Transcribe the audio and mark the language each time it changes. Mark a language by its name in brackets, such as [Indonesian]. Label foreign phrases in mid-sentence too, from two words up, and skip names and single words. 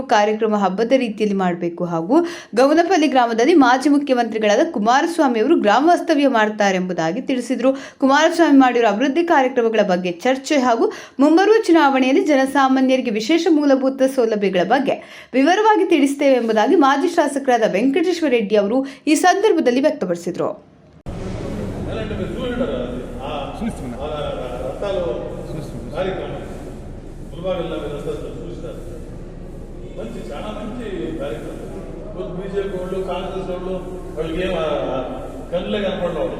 [Kannada] ಕಾರ್ಯಕ್ರಮ ಹಬ್ಬದ ರೀತಿಯಲ್ಲಿ ಮಾಡಬೇಕು ಹಾಗೂ ಗೌನಪಲ್ಲಿ ಗ್ರಾಮದಲ್ಲಿ ಮಾಜಿ ಮುಖ್ಯಮಂತ್ರಿಗಳಾದ ಕುಮಾರಸ್ವಾಮಿ ಅವರು ಗ್ರಾಮ ವಾಸ್ತವ್ಯ ಮಾಡುತ್ತಾರೆ ಎಂಬುದಾಗಿ ತಿಳಿಸಿದರು. ಕುಮಾರಸ್ವಾಮಿ ಮಾಡಿರುವ ಅಭಿವೃದ್ಧಿ ಕಾರ್ಯಕ್ರಮಗಳ ಬಗ್ಗೆ ಚರ್ಚೆ ಹಾಗೂ ಮುಂಬರುವ ಚುನಾವಣೆಯಲ್ಲಿ ಜನಸಾಮಾನ್ಯರಿಗೆ ವಿಶೇಷ ಮೂಲಭೂತ ಸೌಲಭ್ಯಗಳ ಬಗ್ಗೆ ವಿವರವಾಗಿ ತಿಳಿಸುತ್ತೇವೆ ಎಂಬುದಾಗಿ ಮಾಜಿ ಶಾಸಕರಾದ ವೆಂಕಟೇಶ್ವರ ರೆಡ್ಡಿ ಅವರು ಈ ಸಂದರ್ಭದಲ್ಲಿ ವ್ಯಕ್ತಪಡಿಸಿದರು. [Telugu] మంచి చాలా మంచి కార్యక్రమం. బీజేపీ వాళ్ళు, కాంగ్రెస్ వాళ్ళు వాళ్ళకి ఏం కళ్ళే కనపడేవాళ్ళు.